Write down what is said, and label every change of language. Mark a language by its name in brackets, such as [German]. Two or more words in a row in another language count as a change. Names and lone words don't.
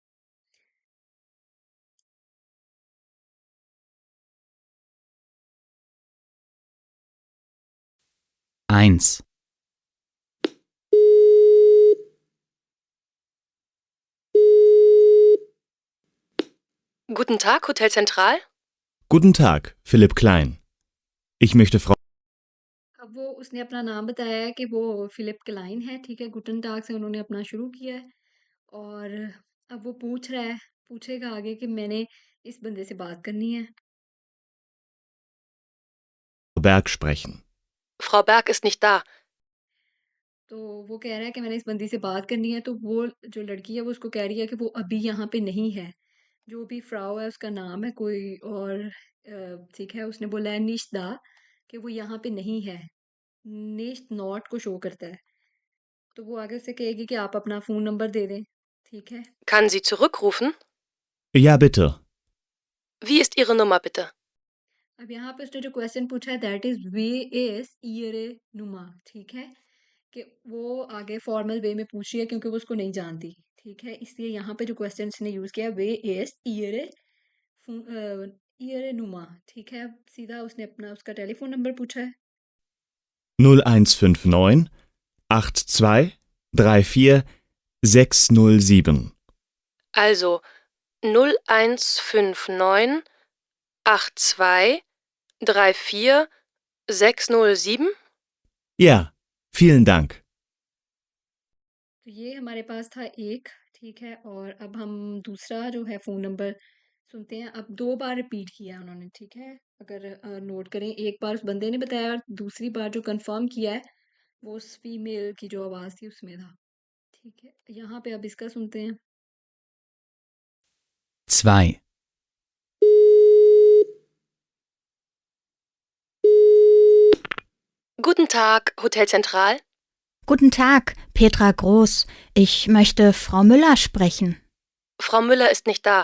[German] 1, Guten Tag, Hotel Zentral. Guten Tag, Philipp Klein. Ich möchte Frau [Hindi] अब वो उसने अपना नाम बताया है कि वो फ़िलिप क्लाइन है, ठीक है? [German] Guten Tag [Hindi] से उन्होंने अपना शुरू किया है और अब वो पूछ रहा है पूछेगा आगे कि मैंने इस बंदे से बात करनी है। [German] Berg sprechen. Frau Berg ist nicht da. [Hindi] तो वो कह रहा है कि मैंने इस बंदी से बात करनी है, तो वो जो लड़की है वो उसको कह रही है कि वो अभी यहाँ पे नहीं है। जो भी फ्राउ है उसका नाम है कोई और ठीक है? उसने बोला है [German] nicht da [Hindi] कि वो यहाँ पे नहीं है। निश नॉट को शो करता है। तो वो आगे उससे कहेगी कि आप अपना फ़ोन नंबर दे दें, ठीक है? [German] Kann sie zurückrufen? Ja, bitte. Wie ist Ihre Nummer bitte? [Hindi] अब यहाँ पे उसने जो क्वेश्चन पूछा है [English] that is [German] Wie ist Ihre Nummer, [Hindi] ठीक है? कि वो आगे [English] formal way [Hindi] में पूछ रही है क्योंकि वो उसको नहीं जानती, ठीक है? इसलिए यहाँ पे जो क्वेश्चन इसने यूज़ किया है [German] Wie ist Ihre Nummer, [Hindi] ठीक है? सीधा उसने अपना उसका टेलीफ़ोन नंबर पूछा है। [German] 0159 82 34 607. Also 0159 82 34 607. Ja, vielen Dank. [Hindi] तो ये हमारे पास था एक, ठीक है? और अब हम दूसरा जो है फ़ोन नंबर सुनते हैं। अब 2 बार रिपीट किया है उन्होंने, ठीक है? अगर नोट करें, एक बार उस बंदे ने बताया और दूसरी बार जो कन्फर्म किया है, वो उस फीमेल की जो आवाज़ थी उसमें था, ठीक है? यहाँ पे अब इसका सुनते हैं। [German] 2, Guten Tag, Hotel Zentral. Guten Tag, Petra Groß. Ich möchte Frau Müller sprechen. Frau Müller ist nicht da.